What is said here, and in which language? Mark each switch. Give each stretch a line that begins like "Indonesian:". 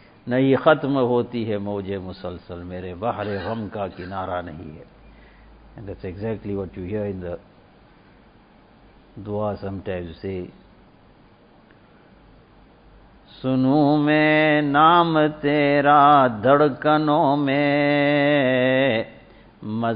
Urdu: نئی ختم ہوتی ہے موجے مسلسل میرے بحر غم کا کنارہ نہیں ہے.
English: And that's exactly what you hear in the dua sometimes.
Urdu: Say, سنوں میں نام تیرا دھڑکنوں میں مزا